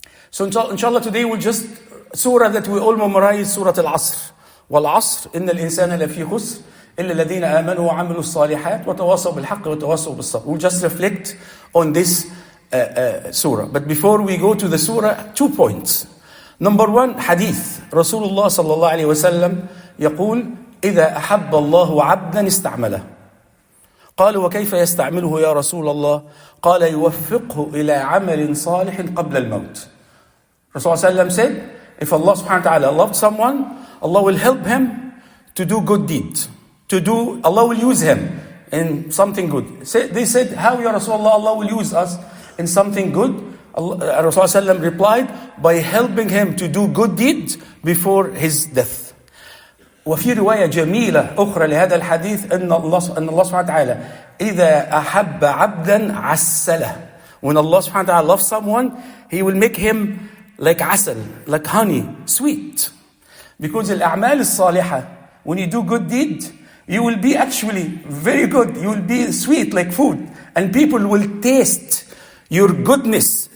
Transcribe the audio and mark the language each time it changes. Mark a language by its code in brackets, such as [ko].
[en] So inshallah today we'll just surah that we all memorize, Surah Al-Asr. [ar] وَالْعَصْرِ إِنَّ الْإِنسَانَ لَفِي خُسْرٍ إِلَّا الَّذِينَ آمَنُوا وَعَمِلُوا الصَّالِحَاتِ وَتَوَاصَوْا بِالْحَقِّ وَتَوَاصَوْا بِالصَّبْرِ. [en] We'll just reflect on this surah. But before we go to the surah, 2 points. Number 1, hadith. [ar] Rasulullah sallallahu alayhi wa sallam يقول إِذَا أَحَبَّ اللَّهُ عَبْدًا اسْتَعْمَلَهُ. قالوا وكيف يستعمله يا رسول الله؟ قال يوفقه إلى عمل صالح قبل الموت. [en] Rasulullah said, if Allah subhanahu wa ta'ala loved someone, Allah will help him to do good deeds. Allah will use him in something good. They said, how ya Rasulullah, Allah will use us in something good? Rasulullah replied, by helping him to do good deeds before his death. [ar] وفي رواية جميلة أخرى لهذا الحديث أن الله سبحانه وتعالى إذا أحب عبدا عسله. [en] When Allah subhanahu wa ta'ala loves someone, He will make him like asal, like honey, sweet. Because [ar] al-a'mal al-salihah, [en] when you do good deed, you will be actually very good. You will be sweet like food. And people will taste your goodness.